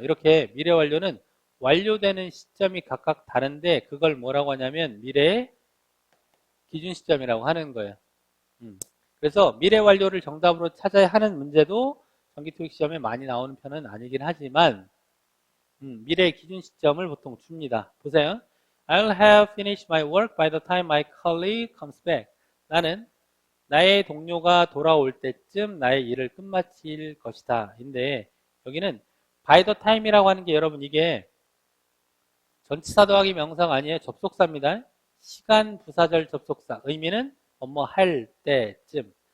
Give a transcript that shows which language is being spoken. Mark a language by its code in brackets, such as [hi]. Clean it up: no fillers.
[ko] 이렇게 미래 완료는 완료되는 시점이 각각 다른데 그걸 뭐라고 하냐면 미래의 기준 시점이라고 하는 거예요. 그래서 미래 완료를 정답으로 찾아야 하는 문제도 전기토익 시험에 많이 나오는 편은 아니긴 하지만 미래의 기준 시점을 보통 줍니다. 보세요. [en] I'll have finished my work by the time my colleague comes back. [ko] 나는 나의 동료가 돌아올 때쯤 나의 일을 끝마칠 것이다. 인데 여기는 by the time이라고 하는 게 여러분 이게 전치사 더하기 명사가 아니에요. 접속사입니다. 시간 부사절 접속사. 의미는 뭐뭐 할 때쯤.